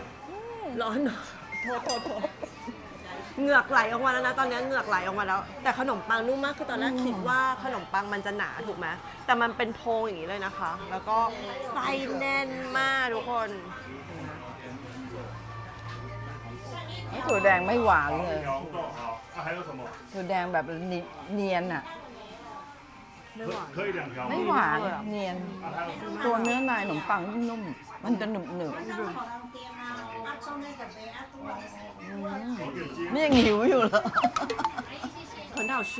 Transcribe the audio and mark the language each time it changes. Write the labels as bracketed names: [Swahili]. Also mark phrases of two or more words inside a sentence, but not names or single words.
[Thai] ร้อนเหรอโทษเหงือกไหลออกมาแล้วนะ ตอนนี้เหงือกไหลออกมาแล้ว แต่ขนมปังนุ่มมาก คือตอนแรกคิดว่าขนมปังมันจะหนาถูกไหมแต่มันเป็นโพรงอย่างนี้เลยนะคะ แล้วก็ไส้แน่นมากทุกคน ถั่วแดงไม่หวานเลย [Chinese] 然后好啊还有什么 [Thai] ถั่วแดงแบบเนียนอ่ะ ไม่หวาน [Chinese] 可以2条 [Thai] ไม่หวานเนียน ตัวเนื้อในขนมปังนุ่มๆมันจะหนึบๆนี่ยังหิวอยู่เหรอ [Chinese] 很好吃